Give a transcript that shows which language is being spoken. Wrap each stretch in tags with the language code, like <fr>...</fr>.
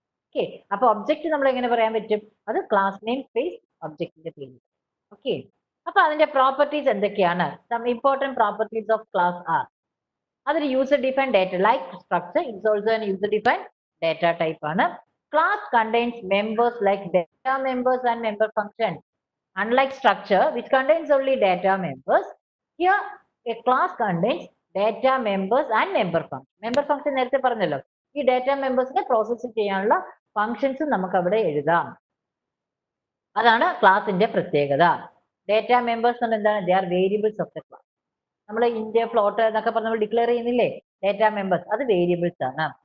<ml>Okay, അപ്പൊ object നമ്മൾ എങ്ങനെ പറയാൻ പറ്റും? അത് ക്ലാസ് നെയിം സ്പേസ് ഒബ്ജക്റ്റിന്റെ പേര്. ഓക്കെ, അപ്പൊ അതിന്റെ പ്രോപ്പർട്ടീസ് എന്തൊക്കെയാണ്?</ml> <en>Some important properties of class are. അതൊരു user defined data like structure it's also an user defined data type ആണ്. Class contains members like data members and member functions. Unlike structure, which contains only data members, here a class contains data members and member function.</en> <ml>Member function നേരത്തെ പറഞ്ഞല്ലോ, ഈ data മെമ്പേഴ്സിനെ process ചെയ്യാനുള്ള functions നമുക്ക് അവിടെ എഴുതാം. അതാണ് ക്ലാസിന്റെ പ്രത്യേകത. ഡാറ്റ മെമ്പേഴ്സ് എന്താണ്?</ml> <en>They are variables of the class.</en> <ml>നമ്മൾ ഇന്ത്യ ഫ്ലോട്ട് എന്നൊക്കെ പറഞ്ഞ് നമ്മൾ ഡിക്ലെയർ ചെയ്യുന്നില്ലേ ഡാറ്റ മെമ്പേഴ്സ്, അത് വേരിയബിൾസ് ആണ്.</ml>